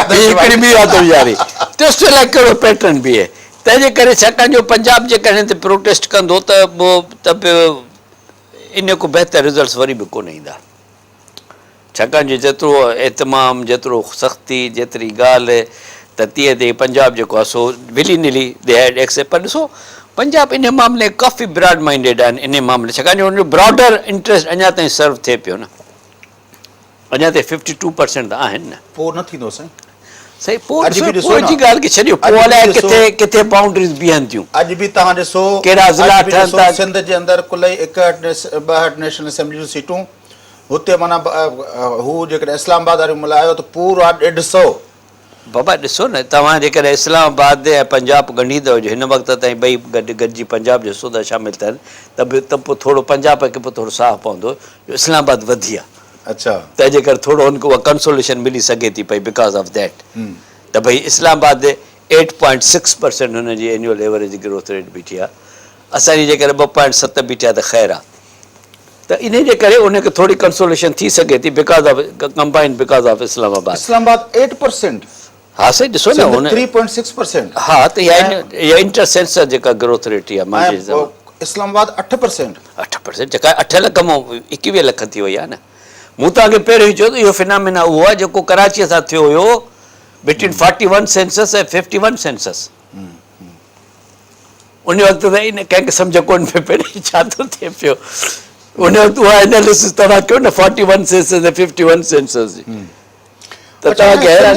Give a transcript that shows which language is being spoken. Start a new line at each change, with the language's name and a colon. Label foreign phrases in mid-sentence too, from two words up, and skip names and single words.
Sindhi: हिकिड़ी ॿी आदमशुमारी तेसि लाइ कहिड़ो पैटर्न बि आहे तंहिंजे करे छाकाणि जो पंजाब जेकॾहिं हिते प्रोटेस्ट कंदो त बि इन को बहितर रिज़ल्ट्स वरी बि कोन ईंदा छाकाणि जो जेतिरो एतमाम जेतिरो सख़्ती जेतिरी ॻाल्हि त तीअं ते पंजाब जेको आहे सो
English: willy nilly they had accept
Sindhi: पर ॾिसो पंजाब इन मामले काफ़ी
English: broad minded
Sindhi: आहिनि इन मामले छाकाणि जो हुनजो
English: broader interest
Sindhi: अञा ताईं सर्व थिए पियो न अञा ताईं 52% त आहिनि न पोइ न थींदो साईं सही पोइ अॼु बि ॾिसो पोइ न। जी ॻाल्हि खे छॾियो पोइ अॼु बि अलाए ॾिसो। किथे किथे बाउंड्रीज़ बीहनि थियूं अॼु बि तव्हां ॾिसो कहिड़ा ज़िला अॼु बि ठहनि ॾिसो था। सिंध जे अंदरि कुल 61 नेशनल असेंबली जूं सीटूं हुते माना हू जेकॾहिं इस्लामाबाद वारियूं मिलायो त पूरा 150 बाबा ॾिसो न तव्हां जेकॾहिं इस्लामाबाद ऐं पंजाब ॻंढींदव जो हिन वक़्त ताईं ॿई गॾिजी पंजाब जो सूदा शामिलु थियनि त पोइ थोरो पंजाब खे पोइ थोरो साह पवंदो जो इस्लामाबाद वधी आहे अच्छा तंहिंजे करे थोरो हुनखे उहा कंसोलेशन मिली सघे थी पई
English: because of that
Sindhi: त भई इस्लामाबाद 8.6% हुनजी
English: annual average growth rate
Sindhi: बीठी आहे असांजी जेकॾहिं 2.7 बीठी आहे त ख़ैरु आहे त इन जे करे उनखे थोरी कंसोलेशन थी सघे थी
English: because of combined because of
Sindhi: इस्लामाबाद इस्लामाबाद 8% हा सही ॾिसो न हुन 3.6% हा त इहा
English: inter censor
Sindhi: जेका
English: growth rate
Sindhi: आहे मुंहिंजे ऐं इस्लामाबाद 8%. 8% जेका 8 लख मां 21 लख थी वई आहे न मूं तव्हांखे पहिरियों ई चयो त इहो फिनामिना उहो आहे जेको कराचीअ सां थियो हुयो
English: between 41 census
Sindhi: ऐं 51 सेंसस उन वक़्तु त इन कंहिंखे सम्झ कोन पियो पए छा थो थिए पियो उन वक़्तु उहा एनालिसिस तव्हां कयो न 41 सेंसस ऐं 51 सेंसस जी त तव्हांखे हैरानी